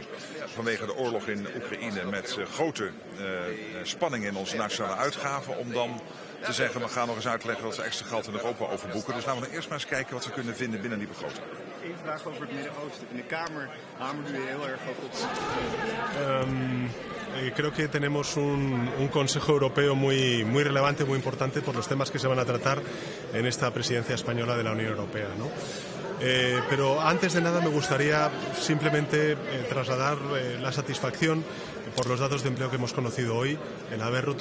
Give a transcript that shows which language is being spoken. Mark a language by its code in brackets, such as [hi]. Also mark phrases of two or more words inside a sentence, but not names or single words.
[nl] vanwege de oorlog in Oekraïne met grote spanningen in onze nationale uitgaven, om dan te zeggen, we gaan nog eens uitleggen dat we extra geld in Europa overboeken. Dus laten we eerst maar eens kijken wat we kunnen vinden binnen die begroting. Eén vraag over het Midden-Oosten. In de Kamer hamert u heel erg op. [es] Creo que tenemos un Consejo Europeo muy relevante, muy importante por los temas que se van a tratar en esta presidencia española de la Unión Europea, ¿no? Pero antes de nada me gustaría simplemente trasladar la satisfacción por los datos de empleo que hemos conocido hoy, en haber roto